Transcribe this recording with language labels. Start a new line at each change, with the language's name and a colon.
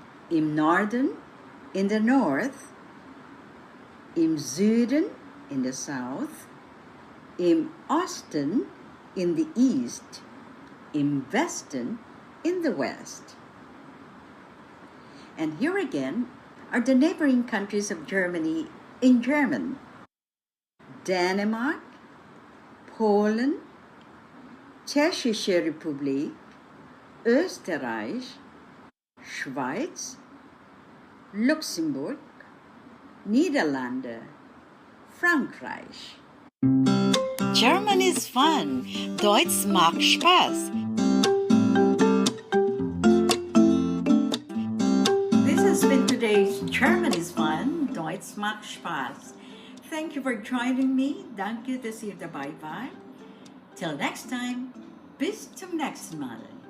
German: Im Norden,
English: in the north.
German: Im Süden,
English: in the south.
German: Im Osten,
English: in the east.
German: Im Westen,
English: in the west. And here again are the neighboring countries of Germany in German.
German: Dänemark, Polen, Tschechische Republik, Österreich, Schweiz, Luxemburg, Niederlande, Frankreich.
English: German is fun.
German: Deutsch macht Spaß.
English: This has been today's German is Fun,
German: Deutsch macht Spaß.
English: Thank you for joining me.
German: Danke, dass ihr dabei wart.
English: Till next time,
German: bis zum nächsten Mal.